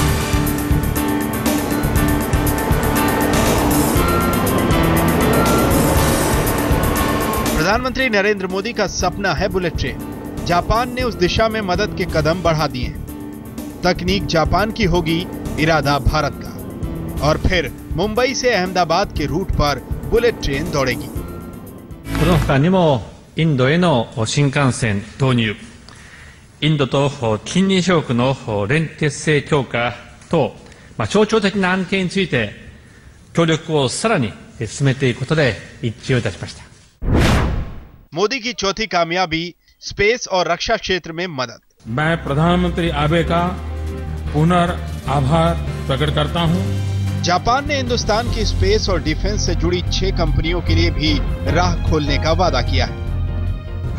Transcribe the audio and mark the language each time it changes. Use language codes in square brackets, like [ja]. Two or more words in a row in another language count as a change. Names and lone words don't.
[hi] प्रधानमंत्री नरेंद्र मोदी का सपना है बुलेट ट्रेन। जापान ने उस दिशा में मदद के कदम बढ़ा दिए हैं। तकनीक जापान की होगी, इरादा भारत का। और फिर मुंबई से अहमदाबाद के रूट पर बुलेट ट्रेन दौड़ेगी। [ja] この他にもインドへの新幹線導入、インドと近隣諸国の連結性強化等、象徴的な案件について協力をさらに進めていくことで一致をいたしました。 [hi] मोदी की चौथी कामयाबी, स्पेस और रक्षा क्षेत्र में मदद। मैं प्रधानमंत्री आबे का पुनर्आभार प्रकट करता हूं। जापान ने हिंदुस्तान की स्पेस और डिफेंस से जुड़ी 6 कंपनियों के लिए भी राह खोलने का वादा किया है।